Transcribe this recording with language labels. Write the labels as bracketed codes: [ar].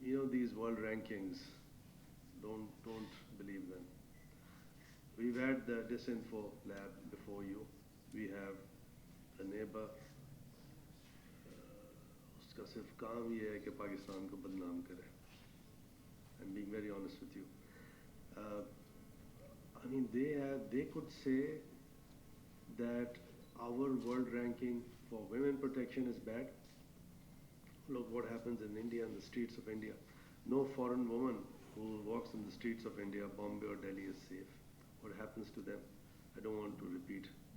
[en] These world rankings, don't believe them. We've had the Disinfo lab before you. We have a neighbor, [ur] उसका सिर्फ काम ये है कि पाकिस्तान को बदनाम करे. [en] I'm being very honest with you. I mean, they could say that our world ranking for women protection is bad. Look what happens in India, in the streets of India. No foreign woman who walks in the streets of India, Bombay or Delhi is safe. What happens to them? I don't want to repeat.